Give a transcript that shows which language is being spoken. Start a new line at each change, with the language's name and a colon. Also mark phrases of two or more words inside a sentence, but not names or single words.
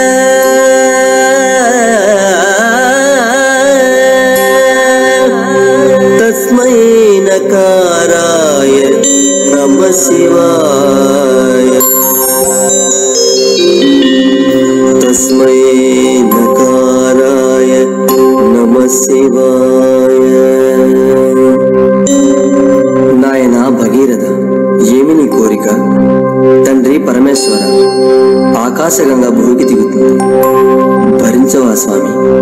Sanskrit: तस्मै नकाराय नमः शिवाय तस्मै नकाराय नमः शिवाय
Telugu: నాయన భగీరథ, ఏమి నీ కోరిక? తండ్రి పరమేశ్వర, ఆకాశగంగా భూమికి దిగుతుంది, భరించవా స్వామి?